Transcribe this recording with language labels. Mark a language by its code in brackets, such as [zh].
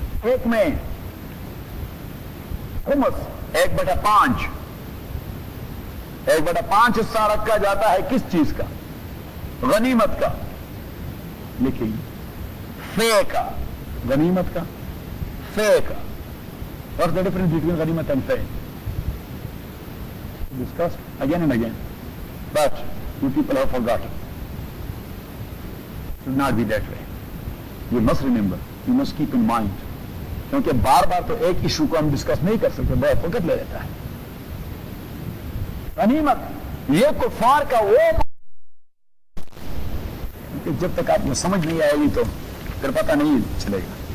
[ur] ایک میں خمس ایک بٹا پانچ, ایک بٹا پانچ حصہ رکھا جاتا ہے کس چیز کا؟ غنیمت کا. لکھیں فے کا, غنیمت کا فے کا. [en] What's the difference between غنیمت and فے؟ Discuss again and again but you people have forgotten. It should not be that way. You must remember, you must keep in mind. [ur] کیونکہ بار بار تو ایک ایشو کو ہم ڈسکس نہیں کر سکتے, بہت فکر لے لیتا ہے. غنیمت یہ کفار کا وہ, جب تک آپ کو سمجھ نہیں آئے گی تو پھر پتہ نہیں چلے گا.